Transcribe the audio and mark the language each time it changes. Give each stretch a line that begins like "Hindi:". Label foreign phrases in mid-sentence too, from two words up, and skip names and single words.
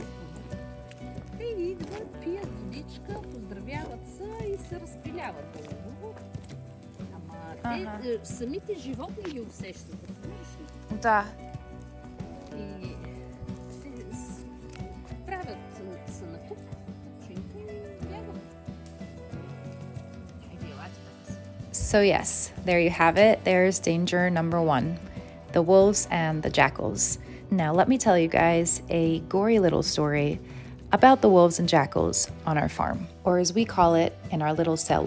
Bulgarian: Те идват, пият водичка, поздравяват се и се разпиляват долу. Ама те самите животни ги усещат, разбираш ли? Да. И се правят се на куп, чинка и бягат.
English: So yes, there you have it. There's danger number one, the wolves and the jackals. Now let me tell you guys a gory little story about the wolves and jackals on our farm, or as we call it in our little Село.